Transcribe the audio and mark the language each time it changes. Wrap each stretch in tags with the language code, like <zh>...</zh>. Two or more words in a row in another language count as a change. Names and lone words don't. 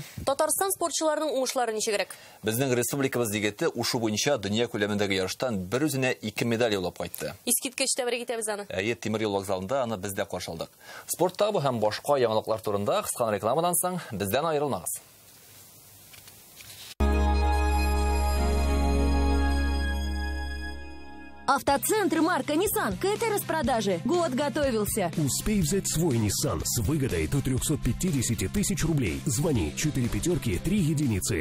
<tt>Татарстан спортчыларының уңышлары ничегрәк? Безнең республикабыз егете ушу буенча дөнья күләмендәге ярыштан бер үзенә 2 медаль яулап кайтты. Искиткеч тәбрик итәбез аны. Тимер юл вокзалында аны без дә каршы алдык. Спорттагы бу һәм башка яңалыклар турында кыска рекламадан соң бездән аерылмагыз.</tt> <ru>Автоцентр марка Nissan к этой распродаже год готовился. Успей взять свой Nissan с выгодой до 350 тысяч рублей. Звони 4 пятерки 3 единицы.</ru>